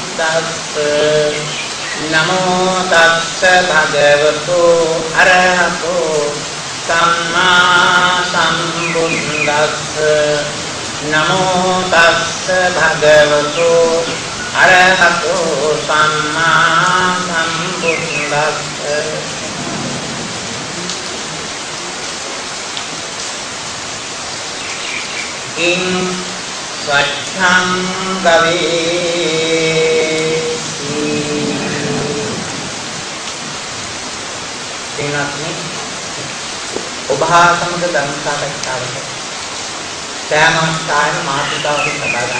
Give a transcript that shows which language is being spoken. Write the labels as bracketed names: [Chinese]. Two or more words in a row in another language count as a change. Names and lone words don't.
[Pali] තස්ස නමෝ තස්ස භගවතු අරහතෝ සම්මා සම්බුද්දස්ස නමෝ තස්ස භගවතු අරහතෝ සම්මා සම්බුද්දස්ස ඉන් සච්ඡං ගවේ තේනක්නේ [Sinhala] ඔබ හා සමග ධර්ම සාකච්ඡාවක සෑම අවස්ථාවෙම මාතෘකාවකින් කතා ගන්න.